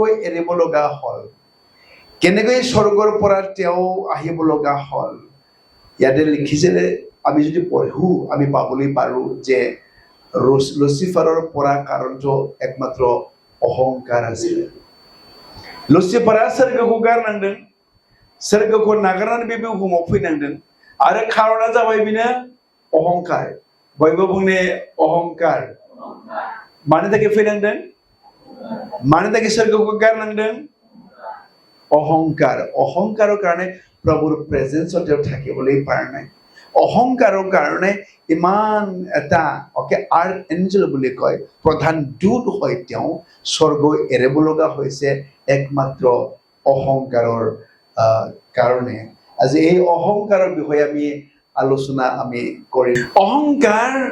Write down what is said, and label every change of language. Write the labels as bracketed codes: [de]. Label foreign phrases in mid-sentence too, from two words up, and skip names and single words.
[as] এৰিব লগা হল কেনেকৈ স্বৰ্গৰ পৰা তেওঁ আহিব লগা হল ইয়াতে লিখিছে আমি যদি পঢ়ো আমি পাবলৈ পাৰো যে লুচিফাৰৰ পৰা কাৰণটো একমাত্ৰ অহংকাৰ আছিল [brx] লুচিফাৰা স্বৰ্গखौ गारनांदों স্বৰ্গखौ नागारनानै बे बुहुमाव फैनांदों आरो खारना जाबाय बिनो अहंकार बयबो बुंने अहंकार मानो थाखाय फैनांदों मानो थाखाय स्वर्गखौ गारनांदों अहंकार [as] अहंकाৰৰ কাৰণে প্ৰভুৰ প্ৰেজেন্সত তেওঁ থাকিবলৈ পৰা নাই অহংকাৰৰ কাৰণে ইমান এটা [en] okay arch angel [as] বুলি কয় প্ৰধান দূত হয় তেওঁ স্বৰ্গ এৰিব লগা হৈছে একমাত্ৰ অহংকাৰৰ কাৰণে আজি এই অহংকাৰৰ বিষয়ে আমি আলোচনা আমি কৰিম অহংকাৰ